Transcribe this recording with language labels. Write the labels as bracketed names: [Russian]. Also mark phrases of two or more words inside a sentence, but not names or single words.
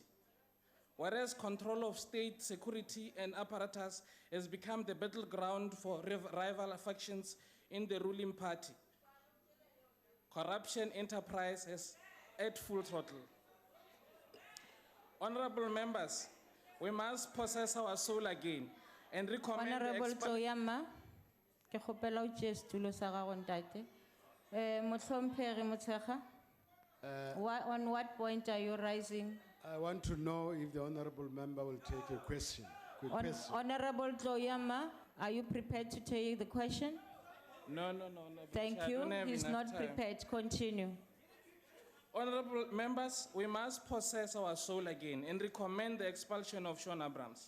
[English] Whereas control of state security and apparatus has become the battleground for rival factions in the ruling party, corruption enterprise is at full throttle. Honorable members, we must possess our soul again and recommend [Northern Sotho] Honorable Tloyama, ke kgopela o tšee setulo sa gago ntate. Mohlomphegi Motshekga, [English] on what point are you rising? I want to know if the honorable member will take a question. Quick question. Honorable Tloyama, are you prepared to take the question? No. Thank Chair, I you. don't have He's enough not time. prepared. Continue. Honorable members, we must possess our soul again and recommend the expulsion of Sean Abrams.